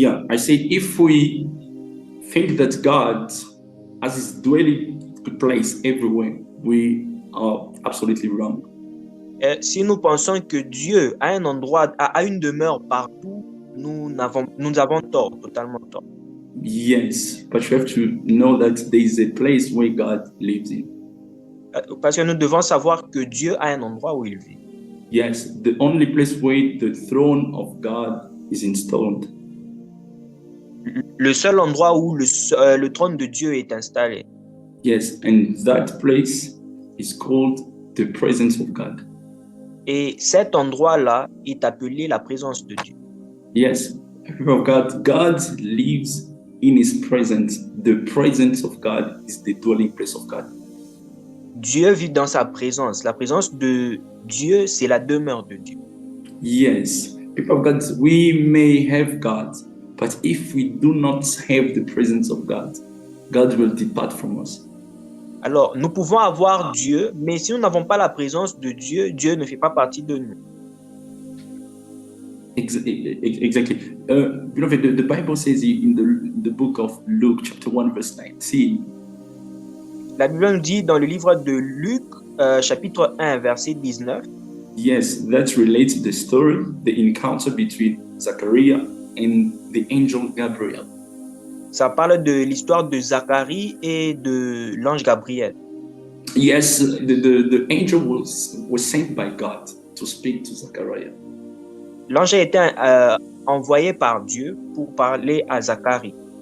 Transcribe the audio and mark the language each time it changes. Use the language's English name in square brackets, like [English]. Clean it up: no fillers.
[English] I said if we think that God has his dwelling place everywhere, we are absolutely wrong. [French] Si nous pensons que Dieu a un endroit, a une demeure partout, nous avons tort, totalement tort. [English] Yes, but you have to know that there is a place where God lives in. [French] Parce que nous devons savoir que Dieu a un endroit où il vit. [English] Yes, the only place where the throne of God is installed. [French] Le seul endroit où le trône de Dieu est installé. [English] Yes, and that place is called the presence of God. [French] Et cet endroit-là est appelé la présence de Dieu. [English] Yes, people of God, God lives in his presence. The presence of God is the dwelling place of God. [French] Dieu vit dans sa présence. La présence de Dieu, c'est la demeure de Dieu. [English] Yes, people of God, we may have God, but if we do not have the presence of God, God will depart from us. [French] Alors, nous pouvons avoir Dieu, mais si nous n'avons pas la présence de Dieu, Dieu ne fait pas partie de nous. [English] Exactly. Beloved, the Bible says in the book of Luke, chapter 1, verse 19. [French] La Bible nous dit dans le livre de Luc, chapitre 1, verset 19. [English] Yes, that relates to the story, the encounter between Zachariah and the angel Gabriel. [French] Ça parle de l'histoire de Zacharie et de l'ange Gabriel. [English] Yes, the angel was sent by God to speak to Zachariah. [French] L'ange a été envoyé par Dieu pour parler à Zacharie.